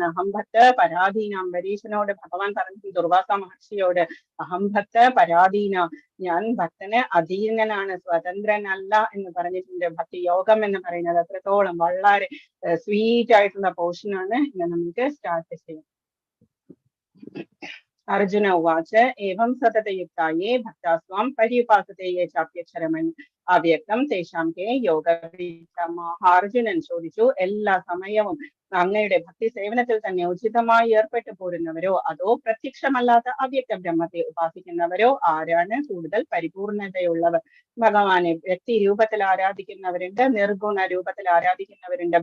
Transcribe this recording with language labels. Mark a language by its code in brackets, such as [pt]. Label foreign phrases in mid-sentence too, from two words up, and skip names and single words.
[sa] അഹംഭക്ത പരാധീന, [ml] അംബരീഷനോട് ഭഗവാൻ പറഞ്ഞു, ദുർവാസ മഹർഷിയോട്, [sa] അഹംഭക്ത പരാധീന, [ml] ഞാൻ ഭക്തന് അധീനനാണ്, സ്വതന്ത്രനല്ല എന്ന് പറഞ്ഞിട്ടുണ്ട്. ഭക്തി യോഗം എന്ന് പറയുന്നത് അത്രത്തോളം വളരെ സ്വീറ്റ് ആയിട്ടുള്ള പോർഷനാണ്. ഇന്ന് നമുക്ക് സ്റ്റാർട്ട് ചെയ്യാം. [sa] अर्जुन उवाच एवं सततयुक्ताये भक्ता स्वां पर्युपासते ये चाप्यक्षरमन् അവ്യക്തം തേഷാം കെ യോഗവിത്തമഃ. [ml] അർജുനൻ ചോദിച്ചു, എല്ലാ സമയവും അങ്ങയുടെ ഭക്തി സേവനത്തിൽ തന്നെ ഉചിതമായി ഏർപ്പെട്ടു പോരുന്നവരോ അതോ പ്രത്യക്ഷമല്ലാത്ത അവ്യക്ത ബ്രഹ്മത്തെ ഉപാസിക്കുന്നവരോ ആരാണ് കൂടുതൽ പരിപൂർണതയുള്ളവർ? ഭഗവാനെ വ്യക്തി രൂപത്തിൽ ആരാധിക്കുന്നവരുണ്ട്, നിർഗുണ രൂപത്തിൽ ആരാധിക്കുന്നവരുണ്ട്.